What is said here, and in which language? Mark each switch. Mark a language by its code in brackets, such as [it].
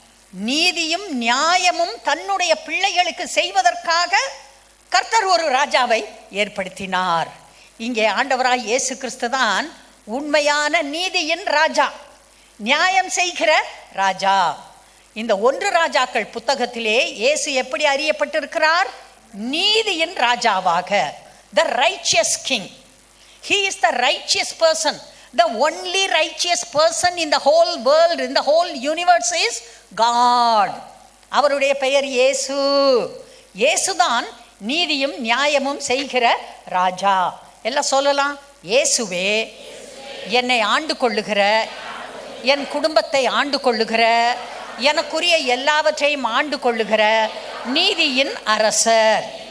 [ta] நீதியும் நியாயமும் தன்னுடைய பிள்ளைகளுக்கு செய்வதற்காக கர்த்தர் ஒரு ராஜாவை ஏற்படுத்தினார். இங்கே ஆண்டவராய் இயேசு கிறிஸ்து தான் உண்மையான நீதியின் ராஜா, நியாயம் செய்கிற ராஜா. இந்த 1 ராஜாக்கள் புத்தகத்திலே இயேசு எப்படி அறியப்பட்டிருக்கிறார்? நீதியின் ராஜாவாக. [en] The righteous king. He is the righteous person. The only righteous person in the whole world, in the whole universe is God. [ta] அவருடைய பெயர் இயேசு. இயேசுதான் நீதியும் நியாயமும் செய்கிற ராஜா. எல்லாம் சொல்லலாம், இயேசுவே என்னை ஆண்டு கொள்ளுகிற, என் குடும்பத்தை ஆண்டு கொள்ளுகிற, எனக்குரிய எல்லாவற்றையும் ஆண்டு கொள்ளுகிற நீதியின் அரசர்.